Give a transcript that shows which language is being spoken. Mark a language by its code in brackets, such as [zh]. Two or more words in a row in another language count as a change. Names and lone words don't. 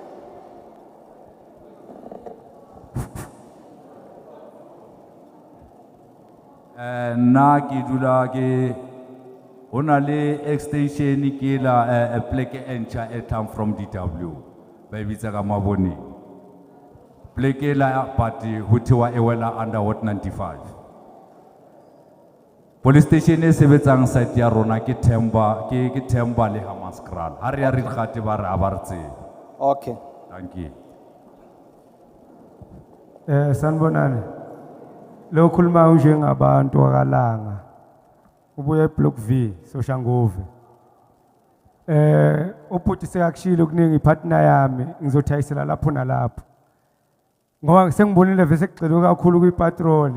[st] Nna ke dula ke hona le extension ke la pleke entšha e tlang from DW ba e bitsa ka Mabone. Pleke la party ho thewa e wela under Ward 95. Police station e sebetsang site ya rona ke Themba le Hammanskraal. Ha re ya re gate ba re a ba re tsebe. [en] Okay. Thank you. [zu] Sanibonani. Lo khuluma njengabantu akalanga. ubuye block V Soshanguve. Uputi sekakushilo kuningi partner yami ngizothayisela lapho nalapho. Ngoba sengibonile vese kugcwele kakhulu kwipatrol.